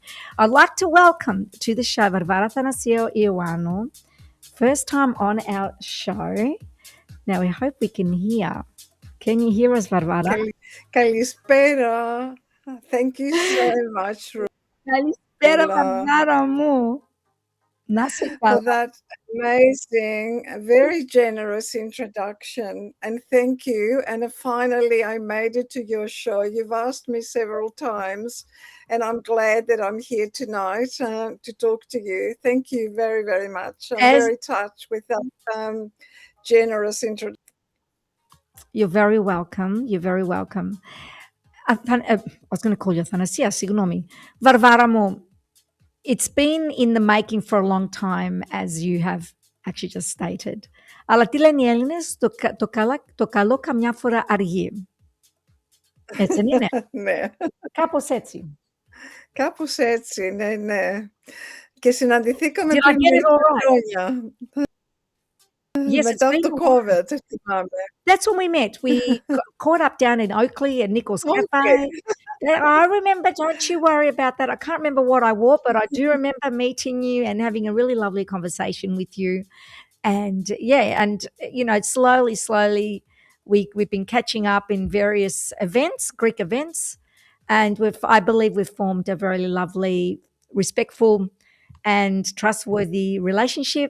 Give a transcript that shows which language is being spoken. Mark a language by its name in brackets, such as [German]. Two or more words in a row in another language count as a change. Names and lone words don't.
[English] I'd like to welcome to the show Varvara Athanasiou-Ioannou, first time on our show. Now, we hope we can hear. Can you hear us, Varvara? Καλησπέρα. Thank you so much, [Greek] Καλησπέρα, Roula, Varvara μου. Να σε [English] for [Greek] καλά. [English] that amazing, very generous introduction. And thank you. And finally, I made it to your show. You've asked me several times, and I'm glad that I'm here tonight to talk to you. Thank you very, very much. I'm very touched with that generous introduction. You're very welcome. You're very welcome. I was going to call you Athanasia, [Greek] συγγνώμη. Varvara μου, [English] it's been in the making for a long time, as you have actually just stated. [Greek] Αλλά τι λένε οι Έλληνες, το καλό καμιά φορά αργεί. Έτσι δεν είναι? Ναι. Κάπως έτσι. Κάπως έτσι, ναι. Και συναντηθήκαμε [English] Did I [Greek] πριν [English] get it [Greek] μερικά [English] all right? [Greek] χρόνια. [English] Yes, [Greek] Μετά το COVID, θυμάμαι. [English] That's when we met. We caught up down in Oakley at Nichols Cafe. Okay. I remember, don't you worry about that. I can't remember what I wore, but I do remember meeting you and having a really lovely conversation with you. And slowly, we've been catching up in various events, Greek events, and I believe we've formed a very lovely, respectful, and trustworthy relationship.